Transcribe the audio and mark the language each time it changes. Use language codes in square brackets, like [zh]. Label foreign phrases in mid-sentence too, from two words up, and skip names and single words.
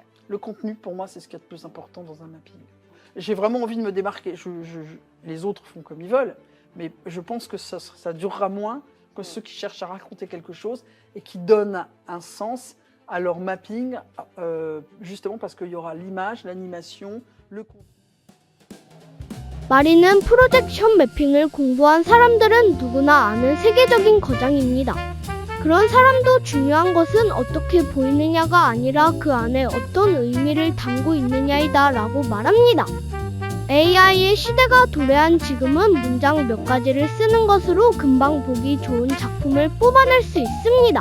[fr] Le contenu, pour moi, c'est ce qu'il y a de plus important dans un mapping. J'ai vraiment envie de me démarquer. Les autres font comme ils veulent, mais je pense que ça durera moins que ceux qui cherchent à raconter quelque chose et qui donnent un sens à leur mapping, justement parce qu'il y aura l'image, l'animation, le contenu. [ko] 마리는 프로젝션 매핑을 공부한 사람들은 누구나 아는 세계적인 거장입니다. 그런 사람도 중요한 것은 어떻게 보이느냐가 아니라 그 안에 어떤 의미를 담고 있느냐이다 라고 말합니다. AI의 시대가 도래한 지금은 문장 몇 가지를 쓰는 것으로 금방 보기 좋은 작품을 뽑아낼 수 있습니다.